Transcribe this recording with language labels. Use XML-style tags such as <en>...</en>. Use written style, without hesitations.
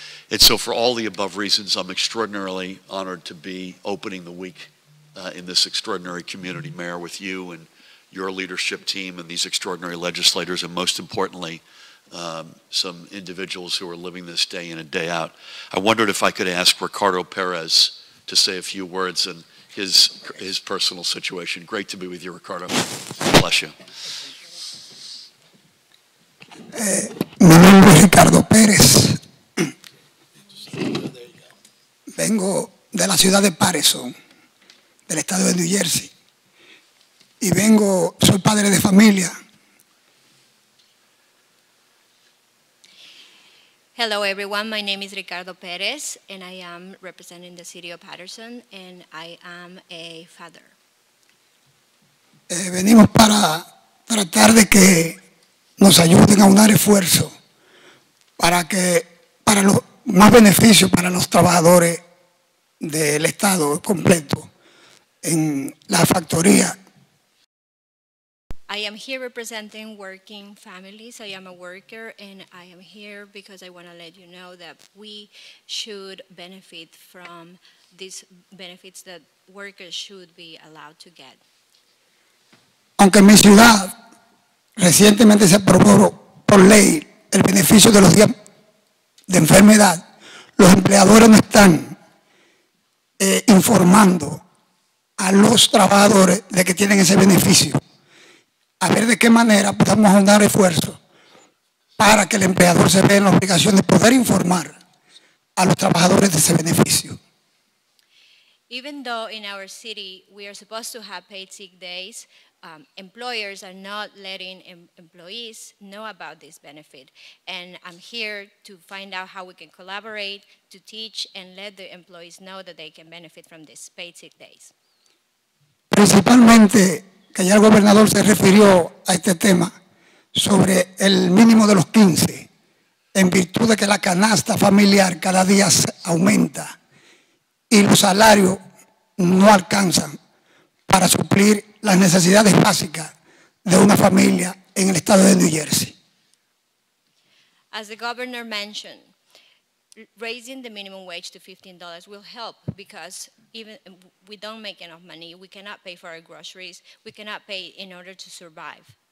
<en>And so for all the above reasons, I'm extraordinarily honored to be opening the week in this extraordinary community, Mayor, with you and your leadership team and these extraordinary legislators, and most importantly, some individuals who are living this day in and day out. I wondered if I could ask Ricardo Perez to say a few words on his personal situation. Great to be with you, Ricardo. Bless you.</en> <es>Mi nombre es Ricardo Pérez. Vengo de la ciudad de Patterson, del estado de New Jersey. Y soy padre de familia.</es> <en>Hello everyone, my name is Ricardo Perez and I am representing the city of Patterson and I am a father.</en> <es>Venimos para tratar de que nos ayuden a unar esfuerzos para los más beneficios para los trabajadores del Estado completo en la factoría.</es> <en>I am here representing working families. I am a worker and I am here because I want to let you know that we should benefit from these benefits that workers should be allowed to get.</en> <es>Aunque en mi ciudad recientemente se aprobó por ley el beneficio de los días de enfermedad, los empleadores no están informando a los trabajadores de que tienen ese beneficio. A ver de qué manera podamos dar esfuerzo para que el empleador se vea en la obligación de poder informar a los trabajadores de ese beneficio.</es> <en>Even though in our city we are supposed to have paid sick days, employers are not letting employees know about this benefit. And I'm here to find out how we can collaborate, to teach and let the employees know that they can benefit from these paid sick days.</en> <es>Principalmente, que ya el gobernador se refirió a este tema sobre el mínimo de los 15, en virtud de que la canasta familiar cada día aumenta y los salarios no alcanzan para suplir las necesidades básicas de una familia en el estado de New Jersey.</es> <en>As the governor mentioned, raising the minimum wage to $15 will help because even we don't make enough money, we cannot pay for our groceries, we cannot pay in order to survive.</en>